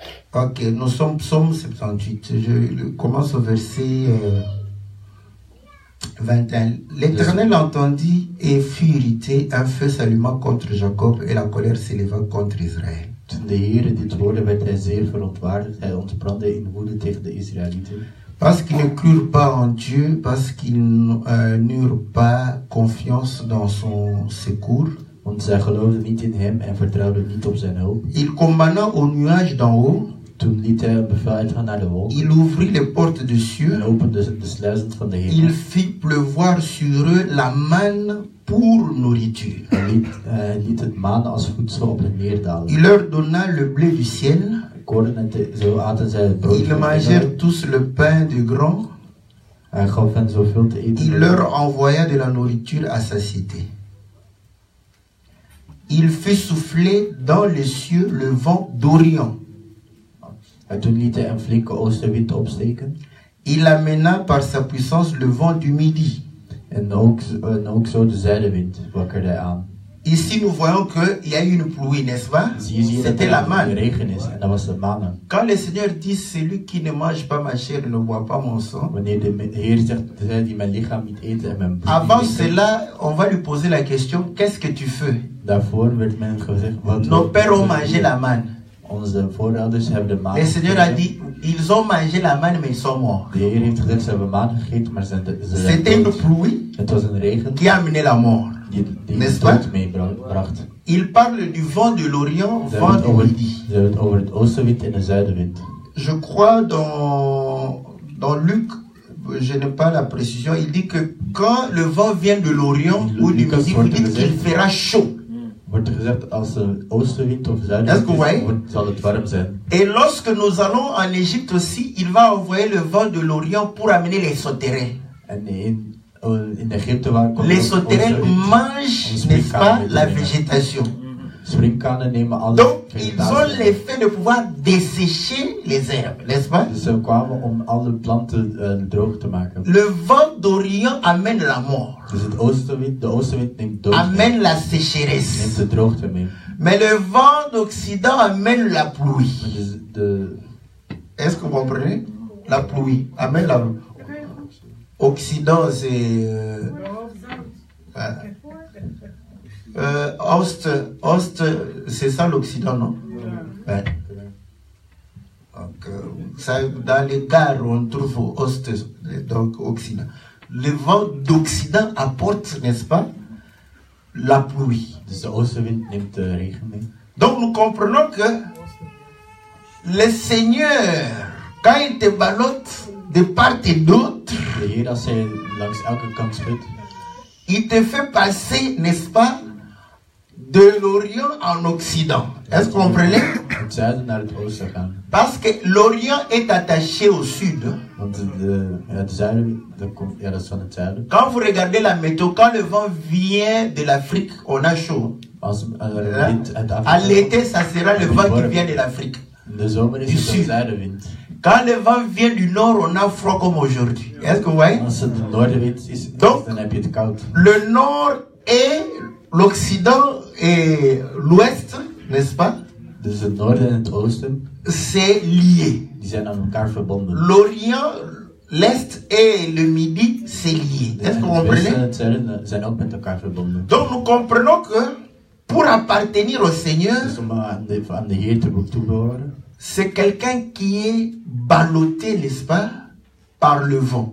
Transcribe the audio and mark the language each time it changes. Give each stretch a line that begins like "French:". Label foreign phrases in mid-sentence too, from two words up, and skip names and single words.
French: Ok, nous sommes psaume 78. Je commence au verset 21. L'Éternel entendit et fut irrité, un feu s'alluma contre Jacob et la colère s'éleva contre Israël.
Dutch: Toen de Heere dit hoorde, werd hij zeer verontwaardigd. Hij ontbrandde in woede tegen de Israëlieten.
French: Parce qu'ils ne crurent pas en Dieu, parce qu'ils n'eurent pas confiance dans son secours.
Dutch: Want zij geloofden niet in hem en vertrouwden niet op zijn hulp.
French: Il commanda au nuage d'en haut.
Dutch: Toen liet hij een bevel uitgaan naar de wolk.
French: Il ouvrit les portes des cieux.
Dutch: En opende de sluizen van de hemel.
French: Il fit pleuvoir sur eux la manne pour nourriture.
Dutch: Hij liet het maan als voedsel op hen neerdalen.
French: Il leur donna le blé du ciel.
Dutch: Zo aten zij het brood
French: Ils
Dutch: van de
French: mangèrent
Dutch: hemel.
French: tous le pain de grain.
Dutch: Hij gaf hen zoveel te eten.
French: Il leur envoya de la nourriture à satiété. Il fit souffler dans les cieux le vent d'Orient.
Dutch: En toen liet hij een flinke oostenwind opsteken.
French: Il amena par sa puissance le vent du midi.
Dutch: En ook zo de zuidenwind wakkerde hij aan.
French: Ici, nous voyons qu'il y a eu une pluie, n'est-ce pas? C'était la
Dutch: Er
French: manne.
Dutch: regen is en dat was de mannen.
French: Quand le Seigneur dit, celui qui ne mange pas ma chair ne boit pas mon sang.
Dutch: Wanneer de Heer zegt, zij die mijn lichaam niet eten en mijn bloed
French: Avant
Dutch: niet drinken.
French: cela, on va lui poser la question, qu'est-ce que tu fais?
Dutch: Daarvoor werd men gezegd, wat
French: Nos pères ont mangé la manne.
Dutch: Onze voorouders hebben de maan
French: Le Seigneur a
Dutch: gegeten.
French: dit, ils ont mangé la manne, mais ils sont morts.
Dutch: De Heer heeft gezegd, ze hebben maan gegeten, maar ze zijn
French: C'était une
Dutch: dood.
French: pluie
Dutch: Het was een regen
French: qui a amené la mort.
Dutch: die
French: N'est-ce
Dutch: de
French: pas?
Dutch: dood meebracht.
French: Il parle du vent de l'Orient,
Dutch: Ze
French: vent
Dutch: hebben
French: du midi.
Dutch: het over het oostenwind en de zuidenwind.
French: Je crois dans Luc, je n'ai pas la précision, il dit que quand le vent vient de l'Orient ou du midi, vous dites qu'il fera chaud.
Dutch: Wordt er gezegd, als de oostenwind of
French: Est-ce
Dutch: zuidenwind
French: que vous voyez?
Dutch: is, zal het warm zijn.
French: Et lorsque nous allons en Égypte aussi, il va envoyer le vent de l'Orient pour amener les sauterelles.
Dutch: En in Egypte waar komt
French: Les
Dutch: ook
French: sauterelles
Dutch: oostenwind.
French: mangent, n'est-ce pas, la végétation.
Dutch: Springkanen nemen alle
French: Donc, ils ont
Dutch: vegetatie.
French: l'effet de pouvoir dessécher les herbes, n'est-ce pas?
Dutch: Dus ze kwamen om alle planten droog te maken.
French: Le vent d'Orient amène la mort,
Dutch: Dus de oostenwind neemt dood mee,
French: amène la
Dutch: neemt
French: sécheresse.
Dutch: de droogte mee.
French: Mais le vent d'Occident amène la pluie.
Dutch: Dus
French: Est-ce que vous comprenez? La pluie amène la pluie. Occident, c'est... Ost, c'est ça l'Occident, non? Ouais. Donc, ça, dans les gares, on trouve Ost, donc Occident. Le vent d'Occident apporte, n'est-ce pas, la pluie.
Dutch: dus de oostenwind neemt de regen mee.
French: Donc nous comprenons que le Seigneur, quand il te ballotte de part et d'autre,
Dutch: De Heer, als hij langs elke kant schudt,
French: il te fait passer, n'est-ce pas, de l'Orient en Occident. Est-ce que vous comprenez?
Dutch: het zuiden naar het oosten gaan.
French: Parce que l'Orient est attaché au sud.
Dutch: Want het zuiden, dat is van het zuiden.
French: Quand vous regardez la météo, quand le vent vient de l'Afrique, on a chaud.
Dutch: Als er wind uit
French: À
Dutch: Afrika
French: l'été, ça sera le vent qui vient de l'Afrique.
Dutch: in de zomer is het een zuidenwind.
French: Quand le vent vient du nord, on a froid comme aujourd'hui. Est-ce que vous voyez?
Dutch: Als het de noordenwind is,
French: Donc,
Dutch: dan heb je het koud.
French: le nord et l'Occident et l'Ouest, n'est-ce pas?
Dutch: Dus het noorden en het oosten,
French: C'est lié.
Dutch: die zijn aan elkaar verbonden.
French: L'Orient, l'Est et le Midi, c'est lié. Est-ce que vous
Dutch: Het westen en
French: comprenez?
Dutch: het zuiden zijn ook met elkaar verbonden.
French: Donc nous comprenons que pour appartenir au Seigneur,
Dutch: Dus om aan de Heer te behoren,
French: c'est quelqu'un qui est ballotté, n'est-ce pas, par le vent.